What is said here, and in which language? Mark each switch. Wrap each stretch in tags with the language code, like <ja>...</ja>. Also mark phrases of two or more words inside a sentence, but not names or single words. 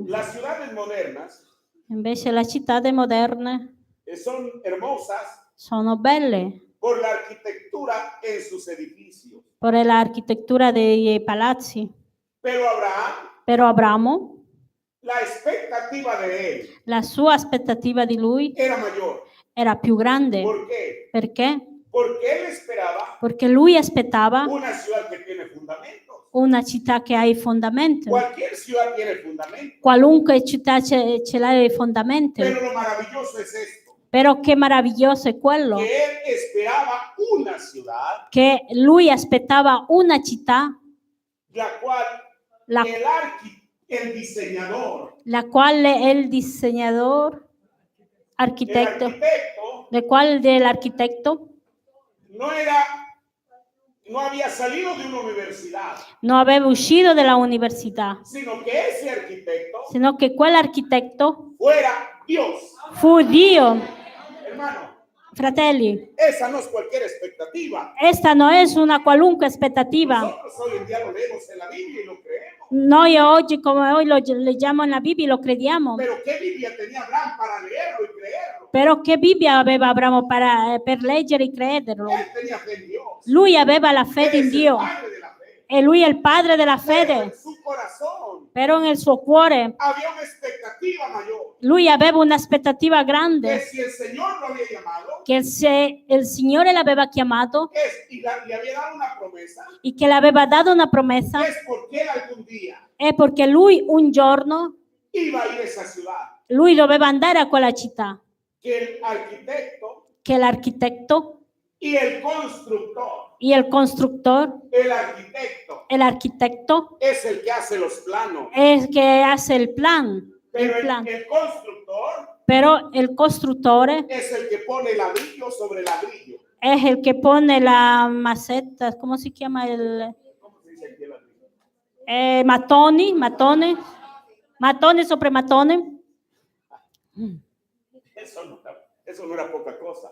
<es>Las ciudades modernas</es> <it>Invece le città moderne</it> <es>son hermosas</es> <it>sono belle</it> <es>por la arquitectura en sus edificios.</es> <it>per l'architettura dei palazzi.</it> <es>Pero</es> <it>Però Abramo,</it> <es>la expectativa de él</es> <it>la sua aspettativa di lui</it> <es>era mayor.</es> <it>era più grande.</it> <es>¿Por qué?</es> <it>Perché?</it> <es>Porque él esperaba</es> <it>Perché lui aspettava</it> <es>una ciudad que tiene fundamentos.</es> <it>una città che ha i fondamenti.</it> <es>Cualquier ciudad tiene fundamento.</es> <it>Qualunque città ce l'ha i fondamenti.</it> <es>Pero lo maravilloso es esto,</es> <it>Però che meraviglioso è quello</it> <es>que él esperaba una ciudad,</es> <it>che lui aspettava una città</it> <es>la cual</es> <it>la,</it> <es>el diseñador,</es> <it>la quale è il disegnatore,</it> <es>el</es> <it>architetto,</it> <es>arquitecto,</es> <it>del quale dell'architetto</it> <es>no había salido de una universidad,</es> <it>non aveva uscito dalla università,</it> <es>sino que ese arquitecto</es> <it>sino che quell'architetto</it> <es>fuera Dios.</es> <it>fu Dio.</it> <es>Hermano,</es> <it>Fratelli,</it> <es>esa no es cualquier expectativa.</es> <it>questa non è una qualunque aspettativa.</it> <es>Nosotros hoy en día lo leemos en la Biblia y lo creemos.</es> <it>Noi oggi, come noi lo leggiamo nella Bibbia, lo crediamo.</it> <es>Pero ¿qué Biblia tenía Abraham para leerlo y creerlo?</es> <it>Però che Bibbia aveva Abramo per leggere e crederlo?</it> <es>Él tenía fe en Dios.</es> <it>Lui aveva la fede</it> <es>Él</es> <it>in</it> <es>es el</es> <it>Dio</it> <es>padre de la fe.</es> <it>e lui è il padre della</it> <es>Pero en</es> <it>fede.</it> <es>su corazón</es> <it>Però nel suo cuore</it> <es>había una expectativa mayor.</es> <it>lui aveva un'aspettativa</it> <es>Que</es> <it>grande,</it> <es>si el Señor lo había llamado</es> <it>che se il Signore l'aveva chiamato</it> <es>le había dado una promesa,</es> <it>e che le aveva dato una promessa,</it> <es>es porque él algún día</es> <it>è perché lui un giorno</it> <es>iba a ir a esa ciudad.</es> <it>lui doveva andare a quella città,</it> <es>Que el arquitecto</es> <it>che l'architetto</it> <es>y el constructor,</es> <it>e il costruttore</it> <es>el arquitecto</es> <it>e l'architetto</it> <es>es el que hace los planos,</es> <it>è il che hace il plan,</it> <es>pero</es> <it>il plan.</it> <es>el constructor</es> <it>Però il costruttore</it> <es>es el que pone ladrillo sobre ladrillo.</es> <it>è il che pone la massetta, come si chiama il</it> <es>¿Cómo se dice aquí el ladrillo?</es> <it>mattone sopra mattone.</it> <es>Eso no era poca cosa.</es>